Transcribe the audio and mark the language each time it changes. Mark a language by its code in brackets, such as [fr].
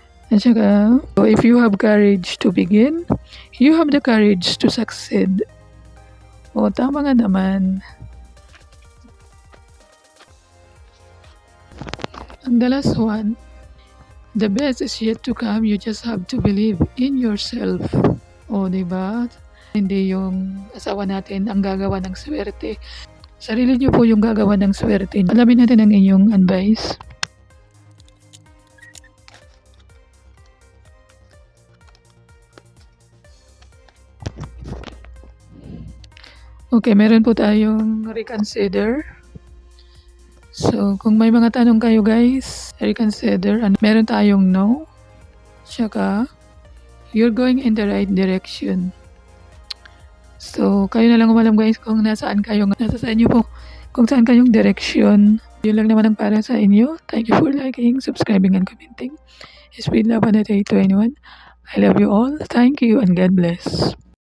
[tl] At saka, [en] so if you have courage to begin, you have the courage to succeed. [tl] O tama nga naman. [en] And the last one, the best is yet to come. You just have to believe in yourself. [tl] O diba? Hindi yung asawa natin ang gagawa ng swerte. Sarili niyo po yung gagawa ng swerte. Alamin natin ang inyong advice. Okay, meron po tayong reconsider. So, kung may mga tanong kayo guys, reconsider. And meron tayong no. Tsaka, [en] you're going in the right direction. [tl] So, kayo na lang umalam guys kung nasaan kayo. Nasa sa inyo po kung saan kayong direction. Yun lang naman ang para sa inyo. [en] Thank you for liking, subscribing, and commenting. Spread love and hate to anyone. I love you all. Thank you and God bless.